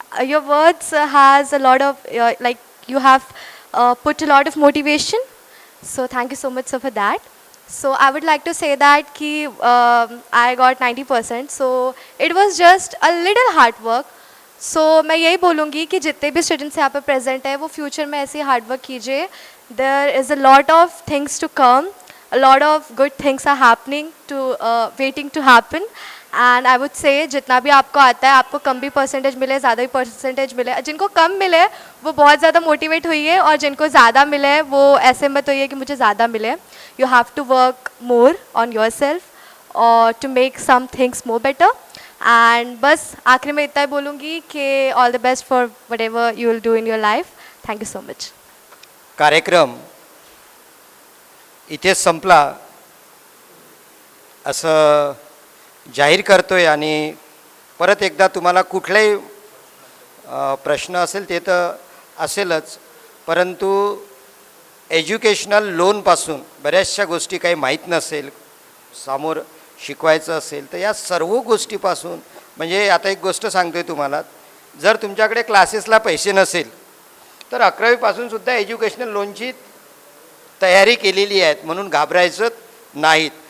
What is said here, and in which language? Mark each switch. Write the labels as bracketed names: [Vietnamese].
[English] Your words has a lot of like you have put a lot of motivation. So thank you so much sir for that. So I would like to say that ki I got 90%. So it was just a little hard work. [Hindi] So मैं यही बोलूँगी कि जितने भी students यहाँ पर present है वो फ्यूचर में ऐसे हार्ड वर्क कीजिए. [English] There is a lot of things to come. A lot of good things are happening to waiting to happen. And I would say [Hindi] जितना भी आपको आता है, आपको कम भी परसेंटेज मिले, ज़्यादा भी परसेंटेज मिले, जिनको कम मिले वो बहुत ज़्यादा मोटिवेट हुई है, और जिनको ज़्यादा मिले वो ऐसे मत होइए कि मुझे ज़्यादा मिले. [English] You have to work more on your self और to make some things more better. [Hindi] And बस आखिरी में इतना ही बोलूँगी कि [English] All the best for whatever you will do in your life. Thank you so much. [Marathi] कार्यक्रम इथेच संपला असं जाहीर करतोय. आणि परत एकदा तुम्हाला कुठलाही प्रश्न असेल ते तर असेलच, परंतु एज्युकेशनल लोनपासून बऱ्याचशा गोष्टी काही माहीत नसेल, समोर शिकवायचं असेल तर या सर्व गोष्टीपासून, म्हणजे आता एक गोष्ट सांगतोय तुम्हाला, जर तुमच्याकडे क्लासेसला पैसे नसेल तर 11वीपासून सुद्धा एज्युकेशनल लोनची तयारी केलेली आहेत, म्हणून घाबरायचं नाहीत.